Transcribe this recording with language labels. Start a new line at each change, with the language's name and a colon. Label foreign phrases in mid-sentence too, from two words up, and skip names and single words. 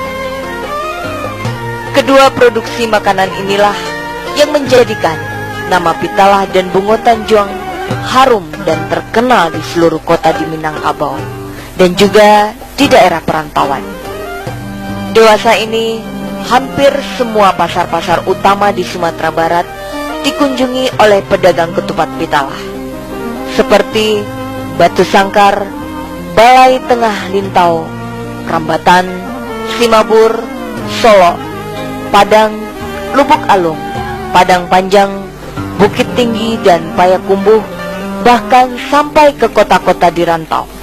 Indonesian: Kedua produksi makanan inilah yang menjadikan nama Pitalah dan Bungo Tanjung harum dan terkenal di seluruh kota di Minangkabau dan juga di daerah perantauan. Dewasa ini, hampir semua pasar-pasar utama di Sumatera Barat dikunjungi oleh pedagang ketupat Pitalah, seperti Batu Sangkar, Balai Tengah Lintau, Rambatan, Simabur, Solo, Padang, Lubuk Alung, Padang Panjang, Bukit Tinggi, dan Payakumbuh, bahkan sampai ke kota-kota di rantau.